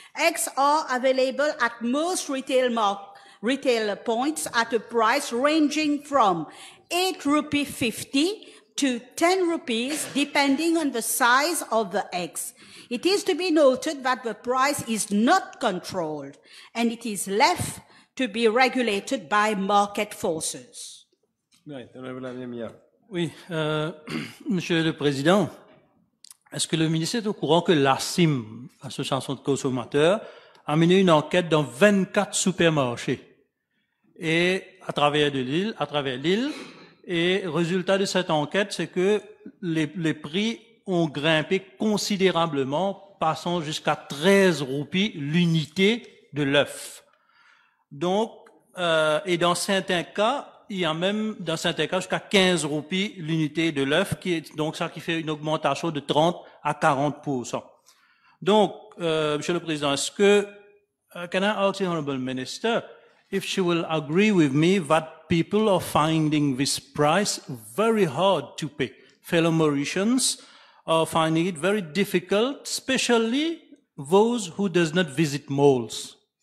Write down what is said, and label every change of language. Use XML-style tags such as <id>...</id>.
<en>Eggs are available at most retail points at a price ranging from 8.50 rupees to 10 rupees, depending on the size of the eggs. It is to be noted that the price is not controlled, and it is left to be regulated by market forces. Right, Honorable Amemia.</en> <fr>Oui, Monsieur le Président, est-ce que le ministre est au courant que l'ASIM, Association de consommateurs, a mené une enquête dans 24 supermarchés et à travers l'île, et résultat de cette enquête, c'est que les prix ont grimpé considérablement, passant jusqu'à 13 roupies l'unité de l'œuf. Donc, et dans certains cas, il y a même, dans certains cas, jusqu'à 15 roupies l'unité de l'œuf, donc ça qui fait une augmentation de 30 à 40%. Donc, Monsieur le Président, est-ce que,</fr> <en>can I ask the Honourable Minister if she will agree with me that people are finding this price very hard to pay? Fellow Mauritians are finding it very difficult, especially those who does not visit malls.</en>